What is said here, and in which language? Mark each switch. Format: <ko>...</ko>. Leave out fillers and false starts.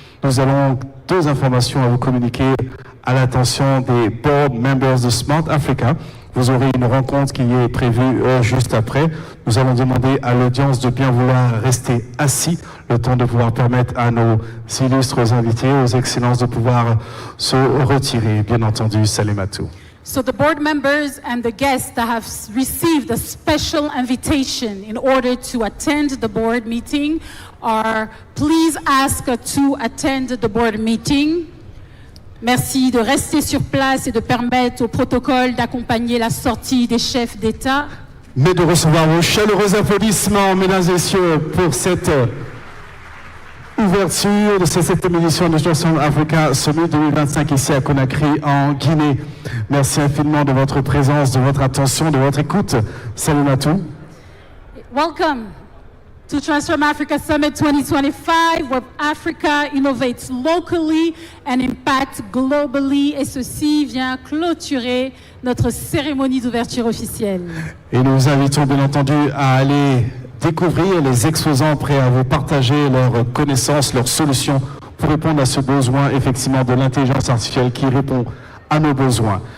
<fr>Nous avons 2 informations à vous communiquer à l'attention des board members de Smart Africa. Vous aurez une rencontre qui est prévue juste après. Nous allons demander à l'audience de bien vouloir rester assis, le temps de pouvoir permettre à nos illustres invités, aux excellences de pouvoir se retirer. Bien entendu, Salematou.</fr> <en>So the board members and the guests that have received a special invitation in order to attend the board meeting are please ask to attend the board meeting.</en> <fr>Merci de rester sur place et de permettre au protocole d'accompagner la sortie des chefs d'État. Mais de recevoir vos chaleureux applaudissements, mesdames et messieurs, pour cette ouverture de cette 7e édition de Transform Africa Summit 2025 ici à Conakry, en Guinée. Merci infiniment de votre présence, de votre attention, de votre écoute. Salematou.</fr> <en>Welcome to Transform Africa Summit 2025, where Africa innovates locally and impacts globally.</en> <fr>Et ceci vient clôturer notre cérémonie d'ouverture officielle. Et nous vous invitons bien entendu à aller découvrir les exposants prêts à vous partager leurs connaissances, leurs solutions pour répondre à ce besoin effectivement de l'intelligence artificielle qui répond à nos besoins.</fr>